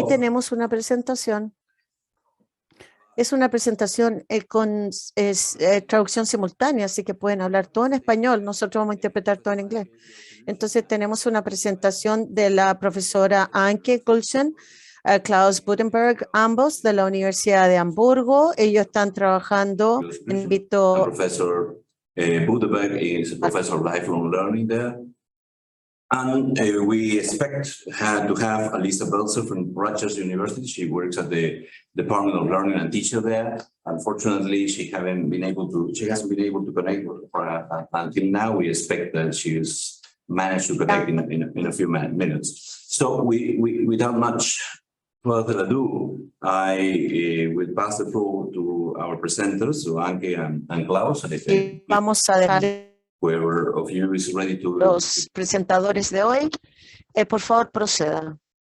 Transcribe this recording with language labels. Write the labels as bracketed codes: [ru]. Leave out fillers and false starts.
[es] Y tenemos una presentación. Es una presentación con traducción simultánea, así que pueden hablar todo en español. Nosotros vamos a interpretar todo en inglés. Entonces tenemos una presentación de la profesora Anke Gulsen, Klaus Budenberg, ambos de la Universidad de Hamburgo. Ellos están trabajando en ámbito. [en] Professor Budenberg is a professor of lifelong learning there. And we expect to have Alisa Belzer from Rutgers University. She works at the Department of Learning and Teaching there. Unfortunately, she hasn't been able to connect until now. We expect that she's managed to connect in a few minutes. So without much further ado, I will pass the floor to our presenters, so Anke and Klaus. [es] Vamos a dejar [en] Whoever of you is ready to. [es] Los presentadores de hoy, por favor, proceda.